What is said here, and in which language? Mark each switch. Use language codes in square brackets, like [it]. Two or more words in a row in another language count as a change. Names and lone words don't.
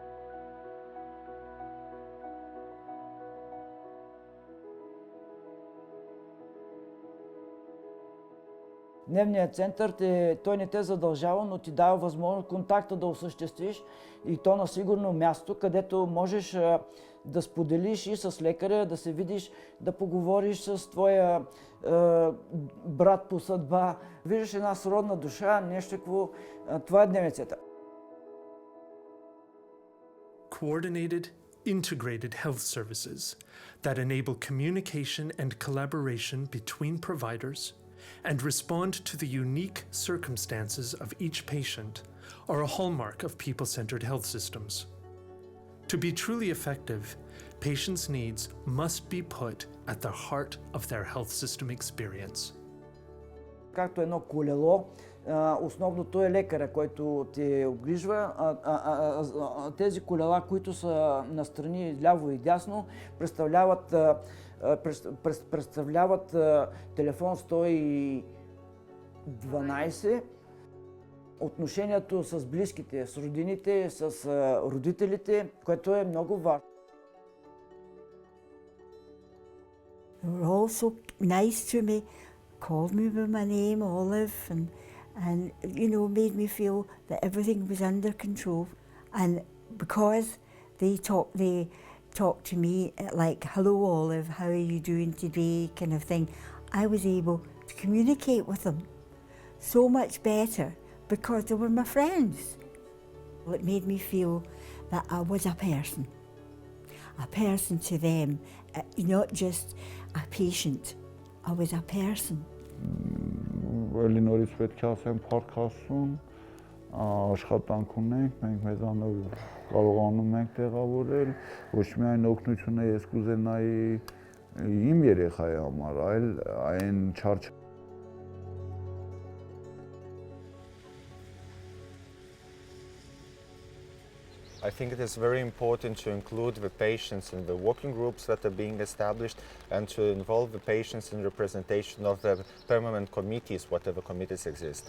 [bg] Дневният център, той не те задължава, но ти дава възможност контакта да осъществиш и то на сигурно място, където можеш да споделиш и с лекаря, да се видиш, да поговориш с твоя брат по съдба. Виждаш една сродна душа, нещо какво... Това е дневният център. [en] Coordinated, integrated health services that enable communication and collaboration between providers and respond to the unique circumstances of each patient are a hallmark of people-centered health systems. To be truly effective, patients' needs must be put at the heart of their health system experience. [bg] Както едно колело, основното е лекаря, който те обгрижва. Тези колела, които са настрани ляво и дясно, представляват телефон 112, отношението с близките, с роднините, с родителите, което е много важно. [en] They were all so nice to me, called me by my name, Olive, and you know, made me feel that everything was under control. And because they talked to me like, "Hello, Olive, how are you doing today?" kind of thing, I was able to communicate with them so much better because they were my friends. It made me feel that I was a person to them, not just a patient. I was a person. [hy] Էլինորից պետք է ասեմ փառք Աստծուն, աշխատանք ունենք, մենք մեզանով կարողանում ենք տեղավորել, ոչ միայն օգնությունը ես կուզենայի իմ երեխայի համար, այլ այն չարչ [en] I think it is very important to include the patients in the working groups that are being established and to involve the patients in representation of the permanent committees, whatever committees exist.